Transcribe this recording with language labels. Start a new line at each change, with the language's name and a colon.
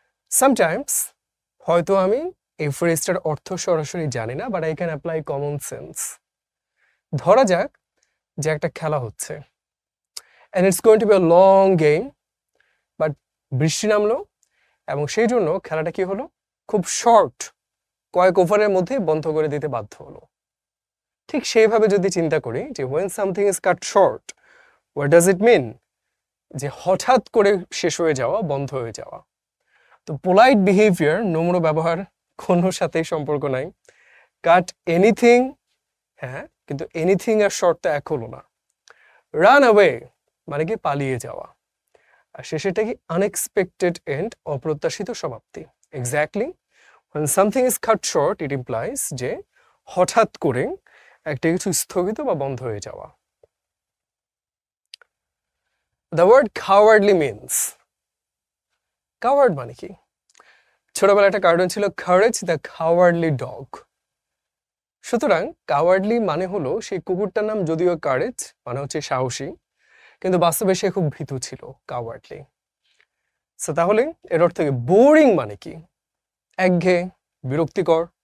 Bangla: Sometimes হয়তো আমি এই ফ্রেজটার অর্থ সরাসরি জানি না,
English: But I can apply common sense.
Bangla: ধরা যাক যে একটা খেলা হচ্ছে,
English: and it's going to be a long game,
Bangla: but বৃষ্টি নামলো এবং সেই জন্য খেলাটা কি হলো, খুব শর্ট, কয়েক ওভারের মধ্যে বন্ধ করে দিতে বাধ্য হলো। ঠিক সেইভাবে যদি চিন্তা করি যে
English: when something is cut short, what does it mean?
Bangla: যে হঠাৎ করে শেষ হয়ে যাওয়া, বন্ধ হয়ে যাওয়া। তো পোলাইট বিহেভিয়ার, নম্র ব্যবহার, কোনো সাথেই সম্পর্ক নাই। কাট এনিথিং, হ্যাঁ, কিন্তু এনিথিং আর শর্ট তো এক হলো না। রান অ্যাওয়ে মানে কি পালিয়ে যাওয়া, আর শেষেরটা কি আনএক্সপেক্টেড এন্ড, অপ্রত্যাশিত সমাপ্তি। Exactly,
English: when something is cut short, it implies
Bangla: যে হঠাৎ করে একটা কিছু স্থগিত বা বন্ধ হয়ে যাওয়া।
English: The word cowardly means,
Bangla: coward মানে কি? ছোটবেলায় একটা কার্টুন ছিল কারেজ দ্য কাওয়ার্ডলি ডগ। সুতরাং কাওয়ার্ডলি মানে হলো সেই কুকুরটার নাম যদিও কারেজ, মানে হচ্ছে সাহসী, কিন্তু বাস্তবে সে খুব ভীতু ছিল, কাওয়ার্ডলি। সো তাহলে এর অর্থ কি? বোরিং মানে কি? একঘেয়ে, বিরক্তিকর।